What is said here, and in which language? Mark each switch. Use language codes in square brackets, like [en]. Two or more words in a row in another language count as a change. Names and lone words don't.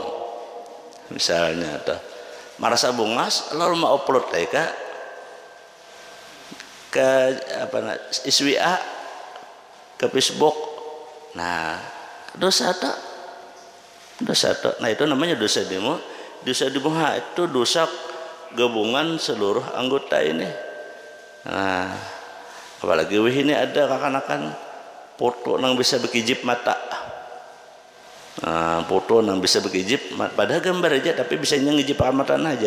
[bjn] Misalnya ada merasa bungas lalu mau upload ke apa iswa ke Facebook. Nah dosa tak nah itu namanya dosa demo. Dosa demo itu dosa gabungan seluruh anggota ini. Nah apalagi wih ini ada kakanakan foto nang bisa berkijip mata. Nah, foto nang bisa berkijip padahal gambar aja tapi bisa ngijip amatan aja.